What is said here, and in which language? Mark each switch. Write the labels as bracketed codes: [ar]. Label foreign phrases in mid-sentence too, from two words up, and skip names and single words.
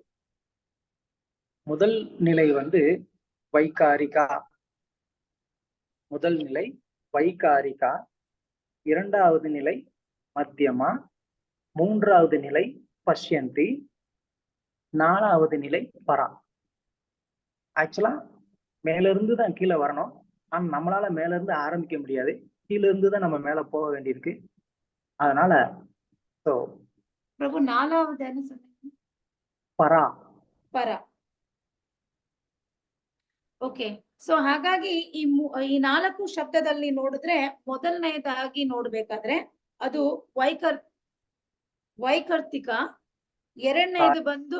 [ta] முதல் நிலை வந்து வைகாரிகா. முதல் நிலை வைகாரிகா, இரண்டாவது நிலை மத்தியமா, மூன்றாவது நிலை பஷ்யந்தி, 4வது நிலை பரா. ஆக்சுவலா மேல இருந்து தான் கீழே வரணும். ஆனா நம்மளால மேல இருந்து ஆரம்பிக்க முடியாது. கீழ இருந்து தான் நம்ம மேல போக வேண்டியிருக்கு. அதனால சோ ಪ್ರಭು 4வது என்ன சொன்னீங்க? [kn] ಪರ. ಪರ. ಓಕೆ. ಸೊ ಹಾಗಾಗಿ ಈ 4 ಶಬ್ದದಲ್ಲಿ ನೋಡಿದ್ರೆ ಮೊದಲನೇದಾಗಿ ನೋಡ್ಬೇಕಾದ್ರೆ ಅದು ವೈಕರ್ತಿಕ, ಎರಡನೇದು ಬಂದು